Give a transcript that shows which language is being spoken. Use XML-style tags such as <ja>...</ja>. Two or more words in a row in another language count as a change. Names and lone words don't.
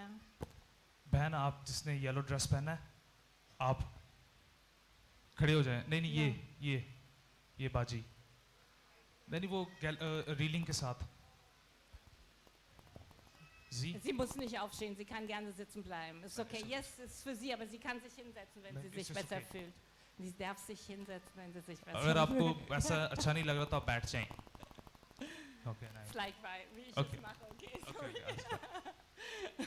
<hi>बहन आप जिसने येलो ड्रेस पहना है आप खड़े हो जाएं नहीं ये बाजी नहीं वो रीलिंग के साथ जी</hi> <de>Sie muss nicht aufstehen, sie kann gerne sitzen bleiben. Ist okay, yes, ist für sie, aber sie kann sich hinsetzen, wenn sie sich besser fühlt. Sie darf sich hinsetzen, wenn sie sich besser</de> <hi>अगर</hi> <de>fühlt.</de> <hi>आपको ऐसा अच्छा नहीं लग रहा तो आप बैठ जाएं ओके</hi> <de>Ist leicht, wie ich Okay. es mache, okay?</de> <hi>ओके</hi>